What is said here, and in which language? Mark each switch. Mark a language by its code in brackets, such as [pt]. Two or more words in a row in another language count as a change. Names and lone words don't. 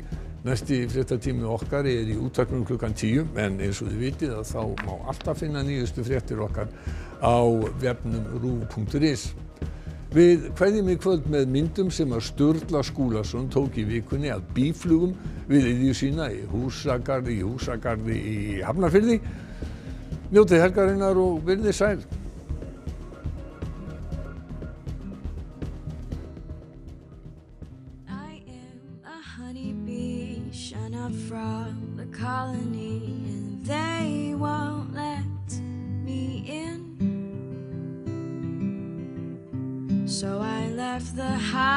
[is] Næsti fréttatími okkar er í útvarpinu klukkan 10 en eins og þið vitið að þá má alltaf finna nýjustu fréttir okkar á vefnum ruv.is. Við kveðjum í kvöld með myndum sem að Sturla Skúlason tók í vikunni af býflugum við iðju sína í húsagarði í Hafnarfirði. Njótið helgarinnar og verið sæl. [en] From the colony and they won't let me in, so I left the hive.